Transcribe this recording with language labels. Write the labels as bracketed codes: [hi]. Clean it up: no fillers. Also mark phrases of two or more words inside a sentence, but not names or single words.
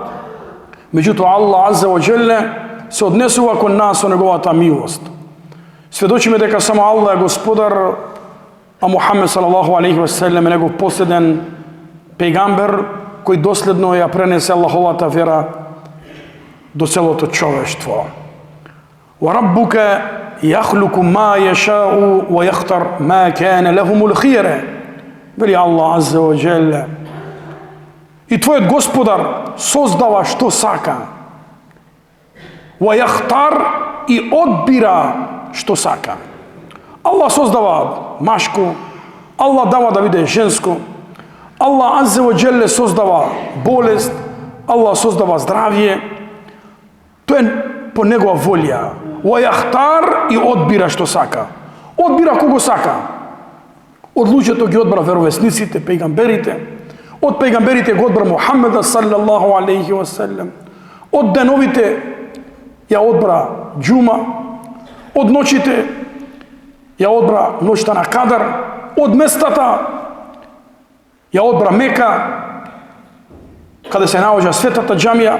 [mk] Меѓутоа [ar] الله عز وجل [mk] се однесува кон нас со неговата милост. Сведочиме дека само Аллах е господар, а Мухамед [ar] صلى الله عليه وسلم [mk] е негов последен пејгамбер кој доследно ја пренесе Аллаховата вера до целото човештво. [ar] وربك يخلق ما يشاء ويختار ما كان لهم الخيرة. [mk] Вели [ar] الله عز وجل. [mk] И твојот господар создава што сака. [ar] ويختار, [mk] и одбира што сака. Аллах создава машко, Аллах дава да биде женско, [ar] الله عز وجل [mk] создава болест, Аллах создава здравје. Тоа е по негова волја. [ar] ويختار, [mk] и одбира што сака. Одбира кого сака. Од луѓето ги одбра веровесниците, пејгамберите. Од пејгамберите го одбра Мухаммеда [ar] صلى الله عليه وسلم. [mk] Од деновите ја одбра џума. Од ноќите ја одбра ноќта на Кадар. Од местата ја одбра Мека, каде се наоѓа светата џамија.